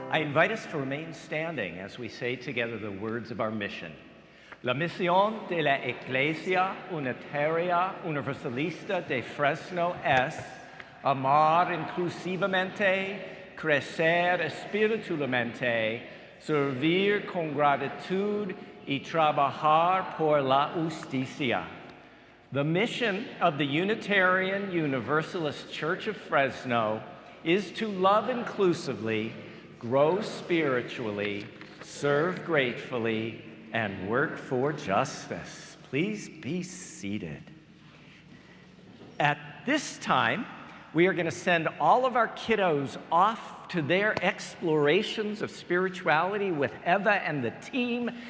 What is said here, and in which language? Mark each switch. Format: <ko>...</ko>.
<en>invite us to remain standing as we say together the words of our mission.</en> <es>La misión de la Iglesia Unitaria Universalista de Fresno es amar inclusivamente, crecer espiritualmente, servir con gratitud y trabajar por la justicia.</es> <en>The mission of the Unitarian Universalist Church of Fresno is to love inclusively, grow spiritually, serve gratefully, and work for justice. Please be seated. At this time, we are going to send all of our kiddos off to their explorations of spirituality with Eva and the team.</en>